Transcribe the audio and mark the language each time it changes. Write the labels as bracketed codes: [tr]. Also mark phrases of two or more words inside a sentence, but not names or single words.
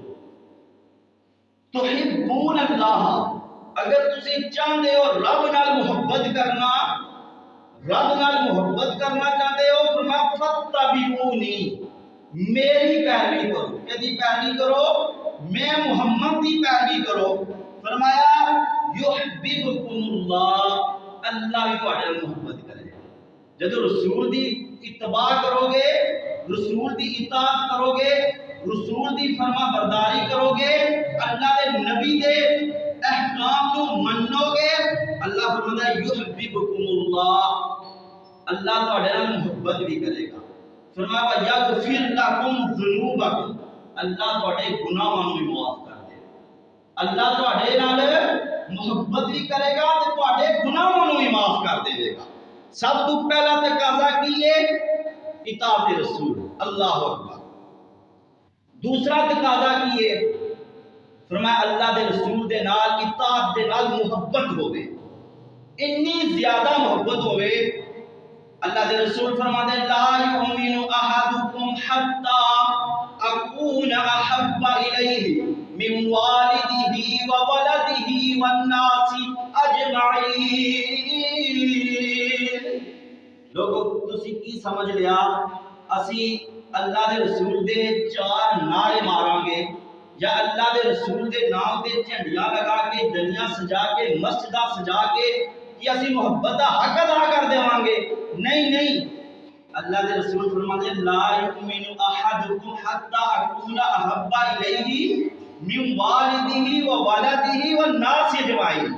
[ar] تحبون اللہ [pa] اگر تسی چاہتے ہو رب نال محبت کرنا چاہتے ہو فرمایا فاتبعونی میری پیروی کرو کدی پیروی کرو میں محمد دی پیروی کرو فرمایا [ar] یحببکم اللہ [pa] اللہ بھی تواڈے نال محبت کرے جب رسول دی اتباع کرو گے رسول دی اطاعت کرو گے رسول دی فرما برداری کرو گے اللہ دے نبی دے احکام کو منو گے اللہ فرماتا ہے [ar] یحببکم اللہ [pa] اللہ تواڈے نال محبت بھی کرے گا فرمایا [ar] یغفر لکم ذنوبکم [pa] اللہ تواڈے گناہاں نوں معاف کر دے اللہ تواڈے نال محبت بھی کرے گا تے تواڈے گناہاں نوں معاف کر دے گا سب تو پہلا تقاضا کی ہے اطاعت رسول [ar] اللہ اکبر [pa] دوسرا تقاضا کی ہے فرمایا اللہ دے رسول دے نال اطاعت دے نال محبت ہوے اتنی زیادہ محبت ہوے اللہ دے رسول فرماتے ہیں [ar] لا یؤمن احدکم حتی اکون احب الیہ من والدہ وولدہ والناس [pa] اجمعین لوگوں تسی کی سمجھ لیا اسی اللہ دے رسول دے چار نعرے ماراں گے یا اللہ دے رسول دے نام دے جھنڈیاں لگا کے ڈلیاں سجا کے مسجداں سجا کے کہ اسی محبت دا حق ادا کر دیواں گے نہیں اللہ دے رسول فرماتے ہیں [ar] لا یؤمن احدکم حتی اکون احب الیہ من والدہ و ولدہ والناس اجمعین۔